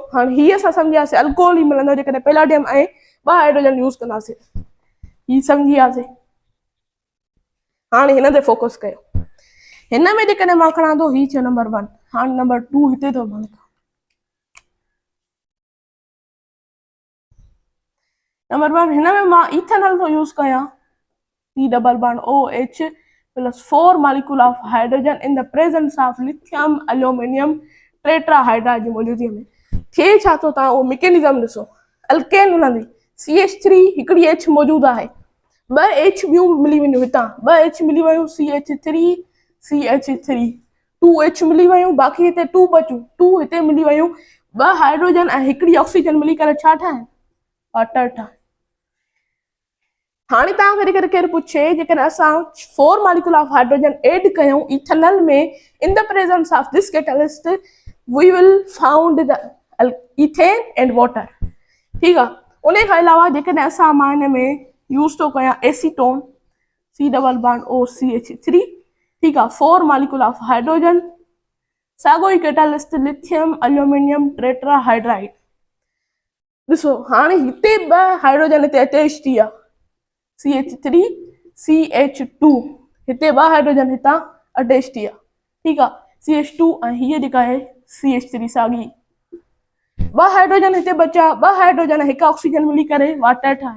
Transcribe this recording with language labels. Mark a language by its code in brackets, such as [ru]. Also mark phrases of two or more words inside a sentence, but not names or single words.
[sd] हाणे हीअ असां सम्झियासीं अल्कोहल ई मिलंदो जेकॾहिं पैलाडियम ऐं 2 [en] hydrogen use [sd] कंदासीं, ही सम्झी वियासीं। हाणे हिन ते फोकस कयो। हिन में जेकॾहिं मां खणा थो, ही थियो नंबर 1। हाणे नंबर 2 हिते थो मां लिखां। नंबर 1, हिन में मां इथेनॉल थो यूज़ कयां, [en] C double bond OH plus 4 molecule of hydrogen in the presence of lithium aluminium tetrahydride [sd] जी मौजूदगीअ में। थिए छा थो, तव्हां उहो मैकेनिज़म ॾिसो। अल्केन मिलंदी, CH3 हिकिड़ी H मौजूदु आहे, 2 H ॿियूं मिली वेंदियूं, हितां 2 H मिली वियूं, CH3 CH3, 2 H मिली वियूं, बाक़ी हिते 2 बचियूं, 2 हिते मिली वियूं, 2 हाइड्रोजन ऐं हिकिड़ी ऑक्सीजन मिली करे छा ठाहिनि, वाटर ठाहिनि। हाणे तव्हांखे जेकॾहिं केरु पुछे, जेकॾहिं असां [en] 4 molecule of hydrogen add [sd] कयूं इथेनॉल में [en] in the presence of this catalyst, we will found the ethane and water, [sd] ठीकु आहे। उन खां अलावा जेकॾहिं असां मां हिन में यूज़ थो कयां [en] acetone C double bond OCH3, [sd] ठीकु आहे, [en] 4 molecule of hydrogen, [sd] साॻियो ई [en] catalyst lithium aluminium tetrahydride. [sd] ॾिसो हाणे हिते 2 हाइड्रोजन हिते अटैच थी विया, [en] CH3 CH2, [sd] हिते 2 हाइड्रोजन हितां अटैच थी विया, ठीकु आहे, CH2 ऐं हीअ जेका आहे CH3 साॻी। 2 हाइड्रोजन हिते बचा, 2 हाइड्रोजन 1 ऑक्सीजन मिली करे वाटर ठाहे।